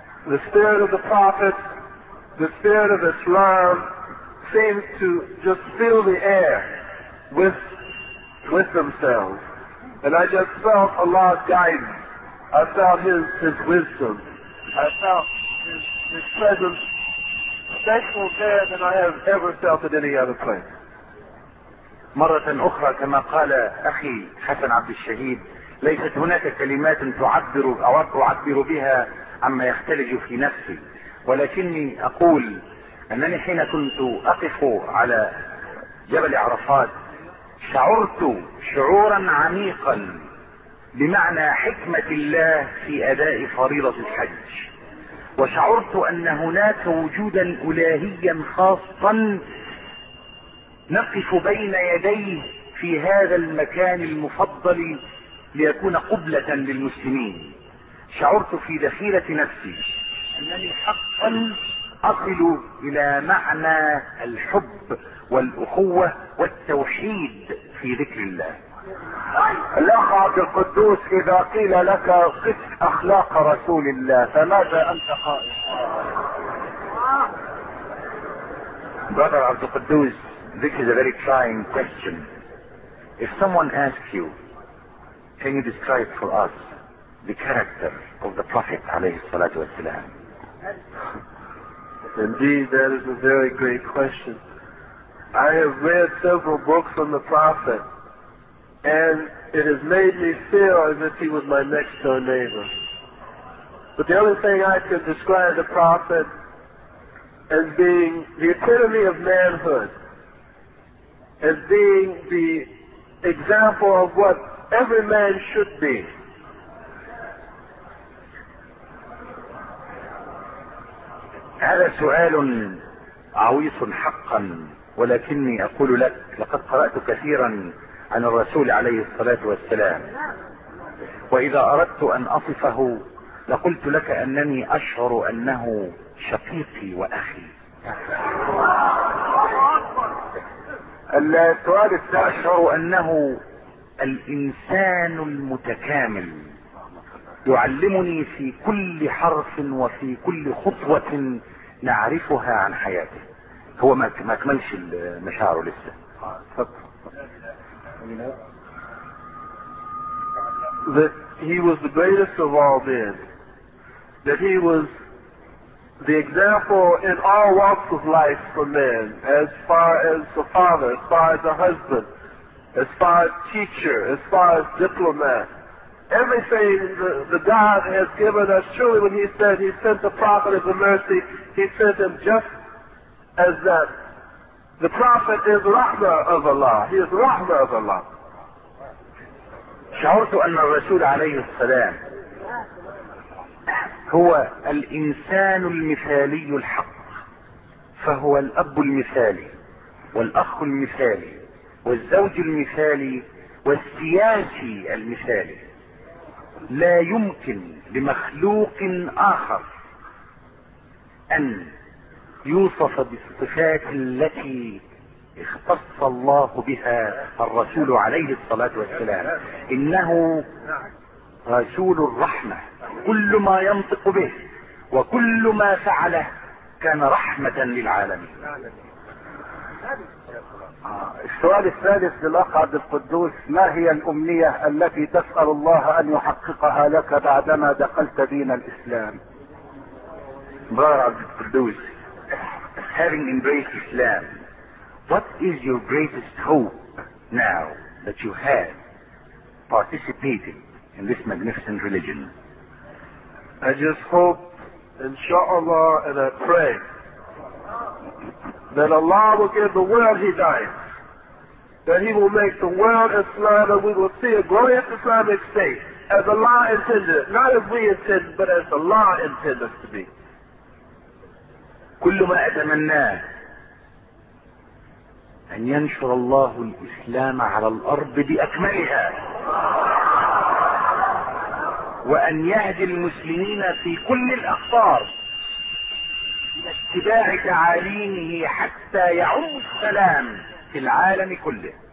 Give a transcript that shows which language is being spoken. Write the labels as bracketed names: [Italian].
[English] the spirit of the prophet the spirit of Islam seemed to just fill the air with themselves and I just felt Allah's guidance I felt his wisdom I felt his presence special there than I have ever felt at any other place [Arabic] مرة أخرى كما قال أخي حسن عبد الشهيد ليست هناك كلمات تعبر أو أعبر بها عما يختلج في نفسي ولكني أقول أنني حين كنت أقف على جبل عرفات شعرت شعورا عميقا بمعنى حكمة الله في أداء فريضة الحج وشعرت أن هناك وجودا إلهيا خاصا نقف بين يديه في هذا المكان المفضل ليكون قبلة للمسلمين شعرت في ذخيرة نفسي أنني حقا أصل إلى معنى الحب والأخوة والتوحيد في ذكر الله الأخ عبد القدوس إذا قيل لك قف أخلاق رسول الله فماذا أنت قائل [English] Brother عبد القدوس This is a very trying question. If someone asks you, can you describe for us the character of the Prophet alayhi salatu wasalam? Indeed, that is a very great question. I have read several books on the Prophet, and it has made me feel as if he was my next door neighbor. But the only thing I could describe the Prophet as being the epitome of manhood. As being the example of what every man should be. [Arabic] هذا سؤال عويص حقا ولكني اقول لك لقد قرأت كثيرا عن الرسول عليه الصلاة والسلام واذا اردت ان اصفه لقلت لك انني اشعر انه شقيقي واخي السؤال أشعر أنه الإنسان المتكامل يعلمني في كل حرف وفي كل خطوة نعرفها عن حياته هو ما كملش المشاعر لسه [English] that he was the greatest of all men that he was The example in all walks of life for men, as far as the father, as far as the husband, as far as teacher, as far as diplomat, everything the God has given us, truly when he said he sent the prophet as a mercy, he sent him just as that The Prophet is Rahmah of Allah. He is Rahmah of Allah. [Arabic] شعرت أن الرسول عليه السلام هو الإنسان المثالي الحق، فهو الأب المثالي والأخ المثالي والزوج المثالي والسياسي المثالي. لا يمكن لمخلوق آخر أن يوصف بالصفات التي اختص الله بها الرسول عليه الصلاة والسلام. إنه رسول الرحمة، كل ما ينطق به وكل ما فعله كان رحمة للعالمين. السؤال الثالث للأخ عبد القدوس، ما هي الأمنية التي تسأل الله أن يحققها لك بعدما دخلت دين الإسلام؟ [English] مبارك عبد القدوس، having embraced Islam, what is your greatest hope now that you have participated in this magnificent religion? I just hope, inshallah, and I pray that Allah will give the world hidayah, that He will make the world Islam, and we will see a glorious Islamic state as Allah intended, not as we intend, but as Allah intended us to be. [Arabic] كل ما أتمناه أن ينشر الله الإسلام على الأرض بأكملها، وأن يهدي المسلمين في كل الأقطار لاتباع تعاليمه حتى يعم السلام في العالم كله.